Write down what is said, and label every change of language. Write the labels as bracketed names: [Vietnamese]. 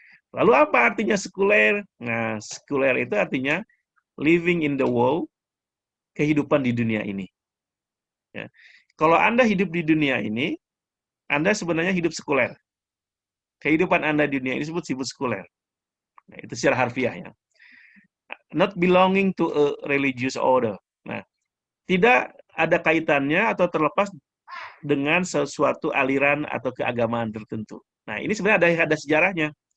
[Indonesian] Lalu apa artinya sekuler? Nah, sekuler itu artinya [English] living in the world, [Indonesian] kehidupan di dunia ini. Ya. Kalau Anda hidup di dunia ini, Anda sebenarnya hidup sekuler. Kehidupan Anda di dunia ini disebut sekuler. Nah, itu secara harfiah, ya. [English] Not belonging to a religious order. [Indonesian] Nah, tidak ada kaitannya atau terlepas dengan sesuatu aliran atau keagamaan tertentu. Nah, ini sebenarnya ada sejarahnya.